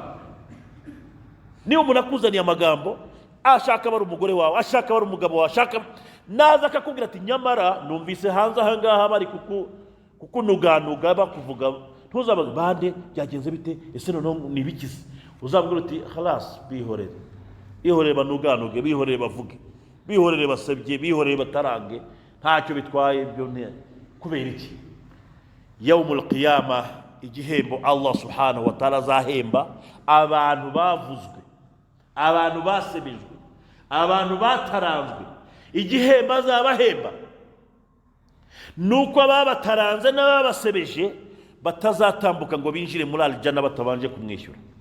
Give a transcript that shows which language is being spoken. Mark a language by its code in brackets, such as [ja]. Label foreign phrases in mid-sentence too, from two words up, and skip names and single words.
[rw] Niba umuntu akuzaniye amagambo, ashaka bari umugore wawe, ashaka bari umugabo wawe, ashaka naza akakubwira ati nyamara numvise hanze aha ngaha bari kukunuganuga bakuvuga, ntuzabaze bande byagenze bite, ese none nibikize. Uzabwira uti khalas, bihorere banuganuge, bihorere bavuge, bihorere basebye, bihorere batarange, ntacyo bitwaye ibyo. Kubera iki? [ar] يوم القيامة, [rw] igihembo Allah [ar] سبحانه وتعالى [rw] azahemba abantu bavuzwe, abantu basebejwe, abantu bataranzwe. Igihembo azabahemba nuko ababataranze n'ababasebeje batazatambuka ngo binjire muri aljana batabanje kumwishyura.